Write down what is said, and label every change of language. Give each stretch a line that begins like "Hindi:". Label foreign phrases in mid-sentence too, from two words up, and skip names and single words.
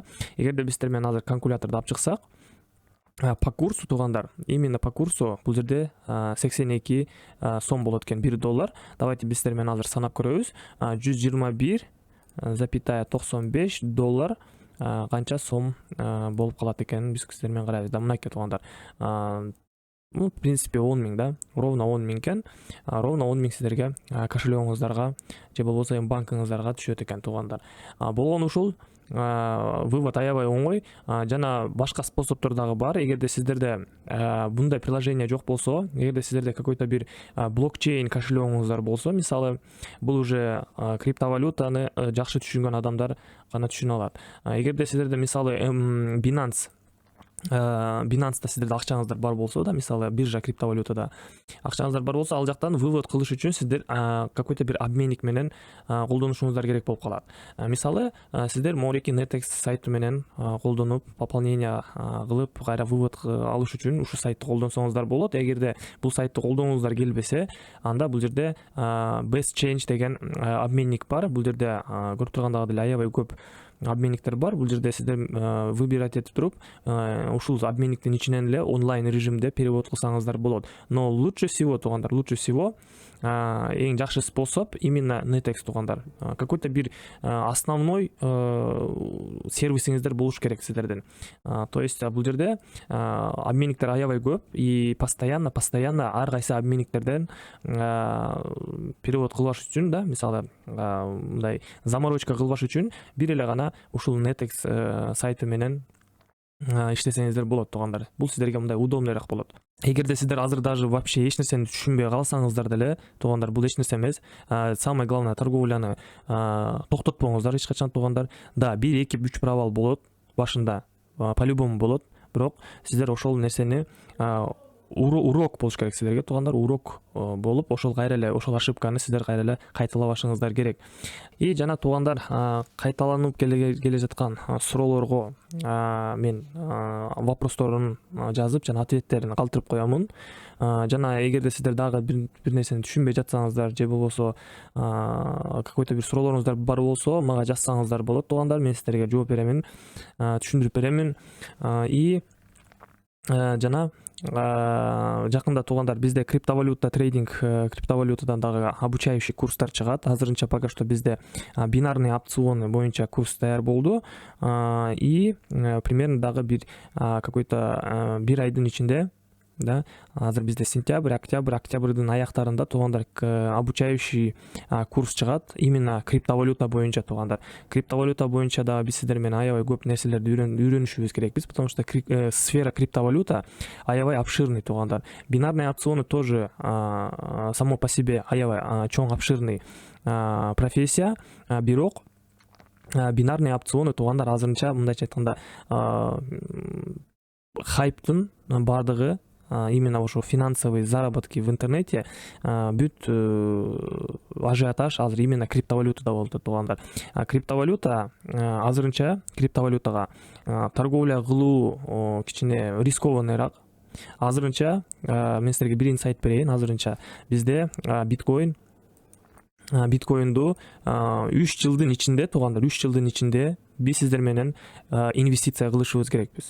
Kyrgyz: Эгерде биз сиздер менен азыр калькуляторду алып чыксак,
Russian: по курсу
Kyrgyz: туугандар,
Russian: именно по курсу
Kyrgyz: бул жерде 82 сом болот экен $1. Давайте биз сиздер менен азыр санап көрөбүз. $121,95 канча сом болуп калат экенин биз сиздер менен карайбыз да. Мынакей туугандар.
Russian: В принципе 10 000 да, ровно 10 000 экен.
Kyrgyz: Ровно 10 000 сиздерге кошелегиңиздарга же болбосо банкыңыздарга түшөт экен туугандар. Болгону ушул. Вывод аябай оңой. Жана башка способдор дагы бар. Эгерде сиздерде мындай приложение жок болсо, эгерде сиздерде какой-то бир блокчейн кошелегиңиздар болсо, мисалы бул уже криптовалютаны жакшы түшүнгөн адамдар гана түшүнө алат. Эгерде сиздерде мисалы Binance'да сиздерде акчаңыздар бар болсо да, мисалы биржа криптовалютада акчаңыздар бар болсо, ал жактан вывод кылыш үчүн сиздер какой-то бир обменник менен колдонушуңуздар керек болуп калат. Мисалы сиздер Moreiki Netex сайту менен колдонуп, пополнение кылып, кайра вывод алыш үчүн ушу сайтты колдонсоңуздар болот. Эгерде бул сайтты колдонгуңуздар келбесе, анда бул жерде Best Change деген обменник бар. Бул жерде көрүп тургандагы деле аябай көп обменниктер бар. Бул жерде сиздер выбирать этип туруп, ушул обменниктин ичинен эле онлайн режимде перевод кылсаңыздар болот.
Russian: Но лучше всего
Kyrgyz: туугандар,
Russian: лучше всего
Kyrgyz: эң жакшы способ именно Netex туугандар. Какой-то бир основной сервисиңиздер болуш керек сиздердин.
Russian: То есть
Kyrgyz: бул жерде обменниктер аябай көп
Russian: и постоянно
Kyrgyz: ар кайсы обменниктерден перевод кылбаш үчүн да, мисалы мындай заморочка кылбаш үчүн бир эле гана ушул Netex сайты менен иштесеңиздер болот туугандар. Бул сиздерге мындай удобныйраак болот. Эгерде сиздер азыр
Russian: даже вообще
Kyrgyz: эч нерсени түшүнбөй калсаңыздар деле туугандар, бул эч нерсе эмес.
Russian: Самое главное
Kyrgyz: торговляны токтотпоңуздар эч качан туугандар. Да, 1-2-3 провал болот башында, по-любому болот, бирок сиздер ошол нерсени урок болуш керек сиздерге туугандар, урок болуп, ошол кайра эле ошол ошибканы сиздер кайра эле кайталабашыңыздар керек. И жана туугандар, кайталанып келе жаткан суроолорго мен вопросторун жазып, жана ответтерин калтырып коёмун. Жана эгерде сиздер дагы бир нерсени түшүнбөй жатсаңыздар же болбосо какой-то бир суроолоруңуздар бар болсо, мага жазсаңыздар болот туугандар. Мен сиздерге жооп беремин, түшүндүрүп беремин. И жана жакында туугандар, бизде криптовалюта трейдинг, криптовалютадан дагы обучающий курстар чыгат. Азырынча
Russian: пока что
Kyrgyz: бизде
Russian: бинарный опционы
Kyrgyz: боюнча курс даяр болду.
Russian: И примерно
Kyrgyz: дагы бир какой-то бир айдын ичинде, да, азыр бизде октябрдын аяктарында туугандар
Russian: обучающий курс
Kyrgyz: чыгат
Russian: именно криптовалюта
Kyrgyz: боюнча туугандар. Криптовалюта боюнча да биз сиздер менен аябай көп нерселерди үйрөнүшүбүз керекпиз,
Russian: потому что сфера криптовалюта
Kyrgyz: аябай обширный туугандар.
Russian: Бинарные опционы тоже само по себе
Kyrgyz: аябай чоң обширный профессия, бирок
Russian: бинарные опционы
Kyrgyz: туугандар азырынча мындайча айтканда хайптын бардыгы именно ошо
Russian: финансовый заработки в интернете
Kyrgyz: бүт ажиотаж азыр именно криптовалютада болуп туугандар. Криптовалюта азырынча криптовалютага торговля кылуу кичине рискованныйраак. Азырынча мен силерге бир инсайт берейин. Азырынча бизде биткоинду 3 жылдын ичинде туугандар, 3 жылдын ичинде биз сиздер менен инвестиция кылышыбыз керекпиз.